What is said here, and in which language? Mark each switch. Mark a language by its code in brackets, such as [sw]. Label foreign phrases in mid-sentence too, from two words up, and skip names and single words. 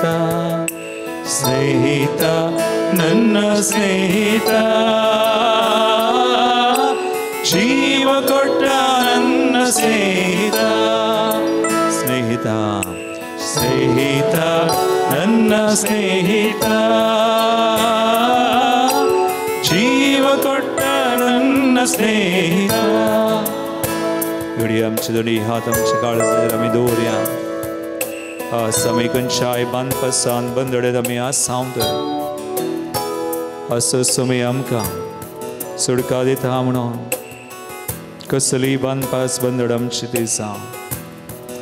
[kn] ಸ್ನೇಹಿತ ನನ್ನ ಸ್ನೇಹಿತ, ಜೀವ ಕೊಟ್ಟ ನನ್ನ ಸ್ನೇಹಿತ. ಸ್ನೇಹಿತ ಸ್ನೇಹಿತ ನನ್ನ ಸ್ನೇಹಿತ, ಜೀವ ಕೊಟ್ಟ ನನ್ನ स्नेहित. [kok] एवढी आमची दोन्ही हात आमच्या काळजात आम्ही दवरया. आमी खंयच्याय बांदपासान बंदडेत आमी आसांवत असो समय आमकां सुडका दिता म्हणून कसली बांदपास बंदड आमची ती जावं.